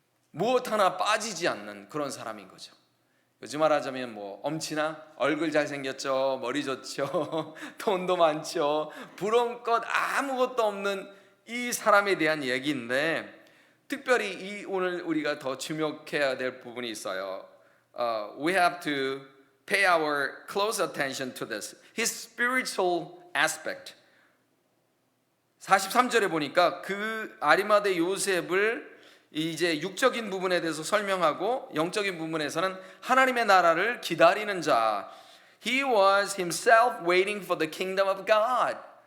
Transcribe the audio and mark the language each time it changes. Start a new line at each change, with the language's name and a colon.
Korean: 무엇 하나 빠지지 않는 그런 사람인 거죠. 요즘 말하자면 뭐 엄친아 얼굴 잘생겼죠, 머리 좋죠, 돈도 많죠, 부러운 것 아무것도 없는 이 사람에 대한 얘기인데 특별히 이 오늘 우리가 더 주목해야 될 부분이 있어요.
English: We have to pay our close attention to this. His spiritual aspect.
Korean: 43절에 보니까 그 아리마대 요셉을 이제 육적인 부분에 대해서 설명하고 영적인 부분에서는 하나님의 나라를 기다리는 자.
English: He was himself waiting for the kingdom of God.